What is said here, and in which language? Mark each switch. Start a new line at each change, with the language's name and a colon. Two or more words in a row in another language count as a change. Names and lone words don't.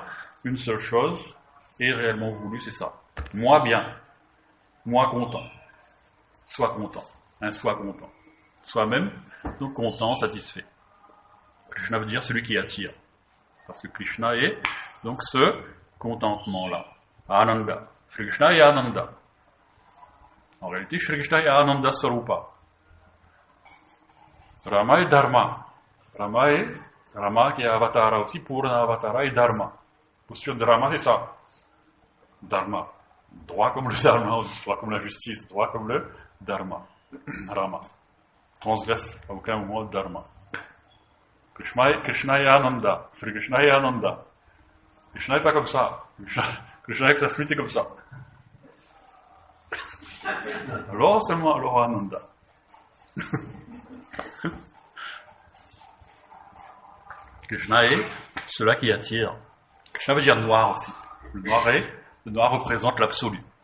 French: Une seule chose est réellement voulue, c'est ça. Moi bien. Moi content. Sois content. Sois content. Soi-même, donc content, satisfait. Krishna veut dire celui qui attire. Parce que Krishna est donc ce contentement-là. Ananda. Shri Krishna est Ananda. En réalité, Shri Krishna est
Sanskrit: आनन्द स्वरूप.
French: Rama est Dharma. Rama qui est Avatara aussi,
Sanskrit: पूर्ण अवतार
French: et Dharma. Posture de Rama, c'est ça. Dharma. Droit comme le Dharma, droit comme la justice, droit comme le Dharma. Rama. Transgresse à aucun moment le Dharma. Krishna est Ananda. Shri Krishna est Ananda. Krishna n'est pas comme ça. Krishna avec sa flûte est comme ça. Alors seulement, alors Ananda. Krishna est cela qui attire. Krishna veut dire noir aussi. Le noir représente l'absolu.